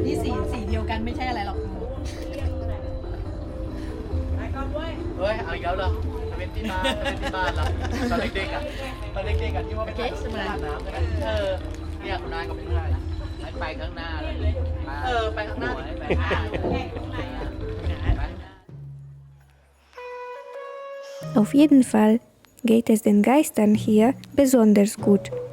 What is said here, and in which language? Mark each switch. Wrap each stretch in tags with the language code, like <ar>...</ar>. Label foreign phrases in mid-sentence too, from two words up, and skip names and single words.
<th>นี่สีเดียวกันไม่ใช่อะไรหรอกเฮ้ยเอาอีกแล้วเหรอเป็นที่บ้านเราตอนเด็กๆอ่ะที่ว่าไปเก็บน้ำเนี่ยคุณนายกับเพื่อนไปข้างหน้าเลยไปข้างหน้าไปข้างหน้า</th> <de>Auf jeden Fall geht es den Geistern hier besonders gut.</de>